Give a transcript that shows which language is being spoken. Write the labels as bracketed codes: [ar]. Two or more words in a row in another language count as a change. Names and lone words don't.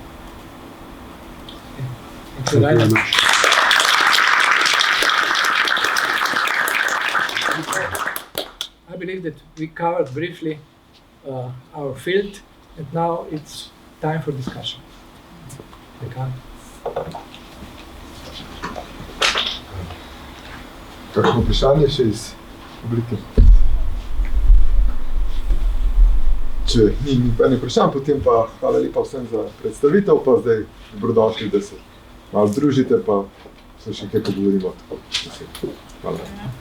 [en] Thank you very much. I believe that we covered briefly our field, and now it's time for discussion. [sl] Kakšno vprašanje še iz publike? Če ni nobenih vprašanj, potem pa hvala lepa vsem za predstavitev, pa zdaj dobrodošli, da se malo združite, pa se še kaj pogovorimo.